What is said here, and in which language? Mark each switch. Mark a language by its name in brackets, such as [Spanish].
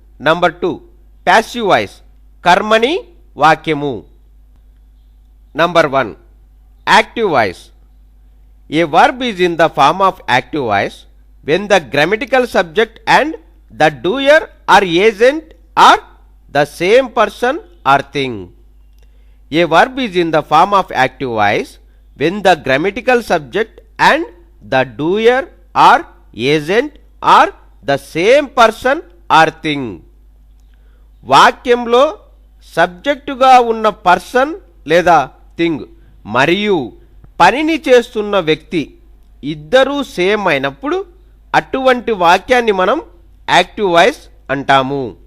[English] number 2 passive voice, [Telugu] కర్మణీ వాక్యము. [English] Number 1 active voice. A verb is in the form of active voice when the grammatical subject and the doer or agent are the same person or thing. A verb is in the form of active voice when the grammatical subject and the doer or agent are the same person or thing. [Telugu] వాక్యంలో సబ్జెక్టుగా ఉన్న person లేదా thing మరియు పనిని చేస్తున్న వ్యక్తి ఇద్దరూ same అయినప్పుడు అటువంటి వాక్యాన్ని మనం యాక్టివ్ వాయిస్ అంటాము.